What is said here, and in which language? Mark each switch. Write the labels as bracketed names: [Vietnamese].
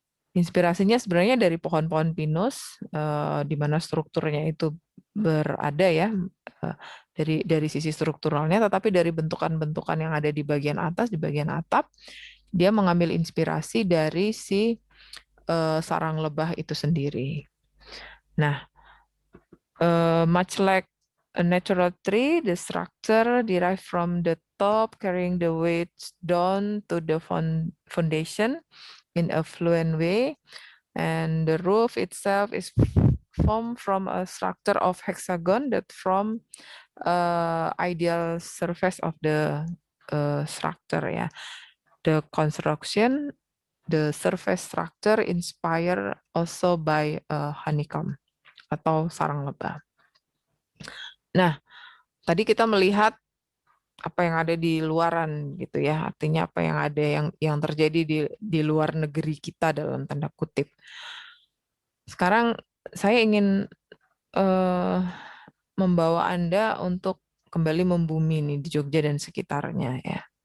[Indonesian] Inspirasinya sebenarnya dari pohon-pohon pinus, di mana strukturnya itu berada ya, dari sisi strukturalnya, tetapi dari bentukan-bentukan yang ada di bagian atas, di bagian atap, dia mengambil inspirasi dari si sarang lebah itu sendiri. [English] Nah, much like a natural tree, the structure derived from the top, carrying the weight down to the foundation in a fluent way, and the roof itself is formed from a structure of hexagon that from ideal surface of the structure ya. The construction, the surface structure inspired also by honeycomb [Indonesian] atau sarang lebah. Nah, tadi kita melihat apa yang ada di luaran gitu ya, artinya apa yang ada yang terjadi di luar negeri kita dalam tanda kutip. Sekarang saya ingin membawa Anda untuk kembali membumi nih di Jogja dan sekitarnya ya.